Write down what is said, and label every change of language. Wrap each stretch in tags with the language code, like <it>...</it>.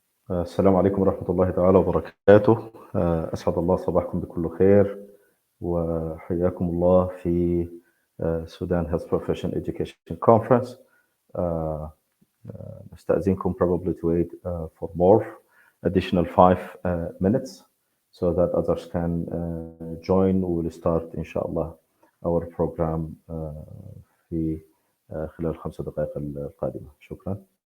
<ar>السلام عليكم ورحمة الله تعالى وبركاته. أسعد الله صباحكم بكل خير، وحياكم الله في Sudan Health Profession Education Conference.</ar> <en>آه، نستأذنكم probably to wait for more additional 5 minutes so that others can join.</en> <ar>We will start إن شاء الله our program في خلال 5 دقائق القادمة. شكرا.</ar>